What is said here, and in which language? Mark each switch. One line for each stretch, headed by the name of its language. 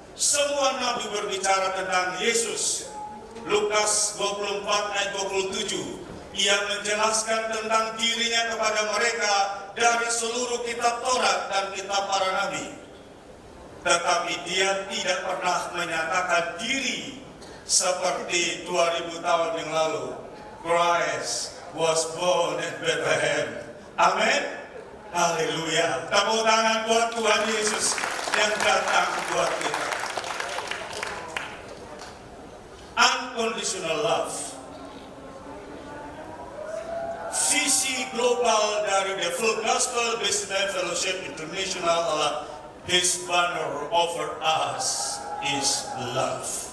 Indonesian: Semua nabi berbicara tentang Yesus. Lukas 24 ayat 27. Ia menjelaskan tentang dirinya kepada mereka dari seluruh kitab Taurat dan kitab para nabi. Tetapi dia tidak pernah menyatakan diri seperti 2000 tahun yang lalu.
English: Christ was born in Bethlehem.
Indonesian: Amin. Haleluya. Tepuk tangan buat Tuhan Yesus yang datang buat kita.
English: Unconditional love.
Indonesian: Visi global dari The Full Gospel Businessman Fellowship International adalah
English: His banner over us is love.